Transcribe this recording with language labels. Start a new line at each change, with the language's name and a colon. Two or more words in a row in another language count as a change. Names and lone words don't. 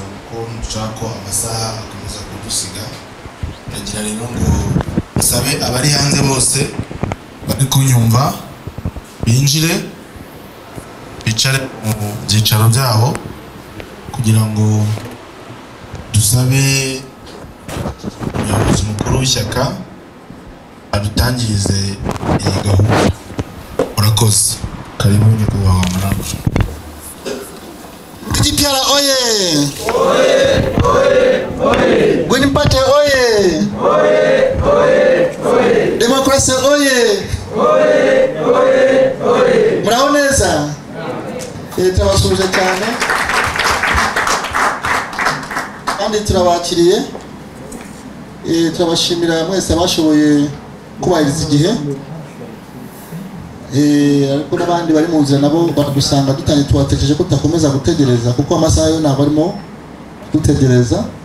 Kinyarwanda: ko nshaka amasaha akomeza kudusiga nagira rero ngo sabe abari hanze bose bari kunyumva binjire bicare mu byicaro byabo kugira ngo dusabe umuyobozi mukuru w'ishyaka adutangirize iyi gahunda. Murakoze. Karibu nyakubahwa Marangwa. Kitiara oye! Oye! Oye! Oye! Gwinipate oye! Oye! Oye! Oye! Demokrasia oye! Oye! Oye! Oye! Muraho neza? Turabasubije cyane kandi turabakiriye. Turabashimira mwese bashoboye kubahiriza igihe. Ariko n'abandi bari mu nzira nabo badusanga dutangiye tubatekereje ko tutakomeza gutegereza kuko amasaha yo ntabwo arimo dutegereza.